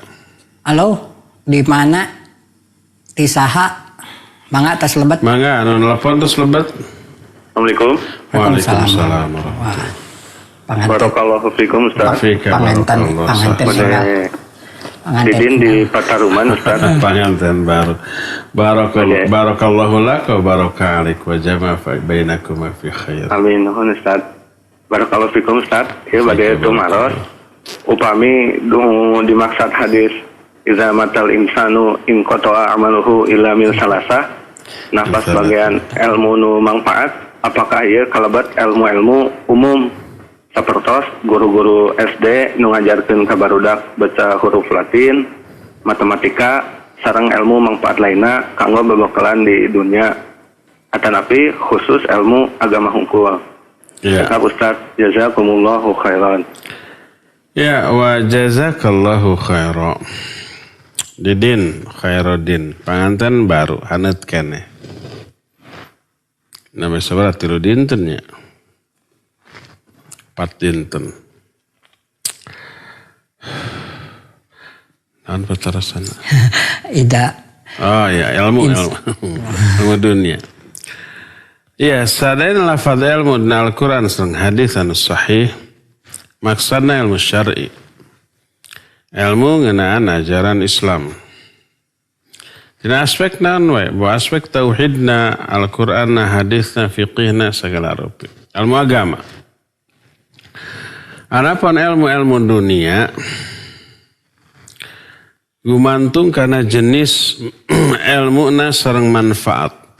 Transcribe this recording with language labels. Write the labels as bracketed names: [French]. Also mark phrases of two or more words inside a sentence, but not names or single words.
[Sundanese] Halo, di mana? Di saha? Mangga tos lebat. Mangga anu nelpon terus lebat. [Arabic] Assalamualaikum. Waalaikumsalam. [Sundanese] Wah, panganten. [Arabic] Barakallahu fikum Ustaz. [Sundanese] Panganten segala. Didin di Pataruman Ustaz. Panganten baru. [Arabic] Barakallahu lak wa baraka alaik wa jama'a bainakum fi khair. [Sundanese] Amin. Nuhun Ustaz. [Arabic] Barakallahu fikum Ustaz. [Sundanese] Ieu bade tumaros. Upami dimaksud hadis [Arabic] iza matal insanu in qata'a amaluhu illa min salasah. [Sundanese] Nah pas bagian ilmu nu manfaat, apakah ieu kalebat ilmu-ilmu umum sapertos guru-guru SD nu ngajarkeun ka barudak baca huruf Latin, matematika sareng ilmu manfaat lainna kanggo babakalan di dunia atanapi khusus ilmu agama hungkul. Ya. Ustaz, [Arabic] jazakumullahu khairan. Ya wa jazakallahu khairan. [Sundanese] Didin Khairuddin panganten baru haneut keneh. Nama sabaraha 3 dinten nya. 4 dinten. Naon patarasana? Ida. Oh ya ilmu dunia. Ya sadain lafaz ilmu dina Al-Quran sareng hadis anu sahih. Maksudna ilmu syar'i. Ilmu ngeunaan ajaran Islam. Dina aspek naon we? Bahwa aspek tauhidna, Al-Qur'anna, hadisna, fiqihna segala rupa. Ilmu agama. Adapun ilmu-ilmu dunia gumantung karena jenis ilmuna sareng manfaat.